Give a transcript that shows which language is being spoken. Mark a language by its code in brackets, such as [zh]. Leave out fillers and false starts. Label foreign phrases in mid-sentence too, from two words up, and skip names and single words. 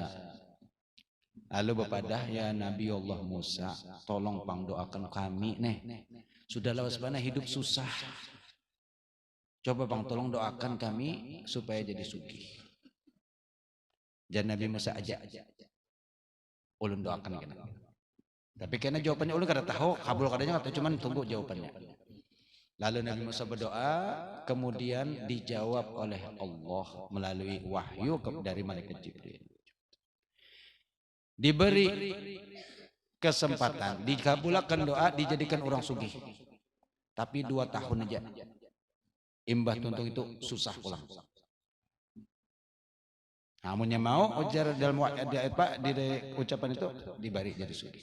[bjn] Lalu bapadah ya Nabi Allah Musa, tolong pang doakan kami nih. Sudah lawas bana hidup susah. Coba bang tolong doakan kami supaya jadi sugih. Dan Nabi Musa aja ulun doakan kena. Tapi karena jawabannya ulun kada tahu, kabul kadanya atau cuman tunggu jawabannya. [id] Lalu Nabi Musa berdoa, kemudian dijawab oleh Allah melalui wahyu dari malaikat Jibril. Diberi kesempatan, dikabulkan doa, dijadikan orang sugih. Tapi 2 tahun aja. [bjn] Imbah tuntung itu susah pulang. Namunnya mau ujar dalam di ucapan itu diberi jadi sugih.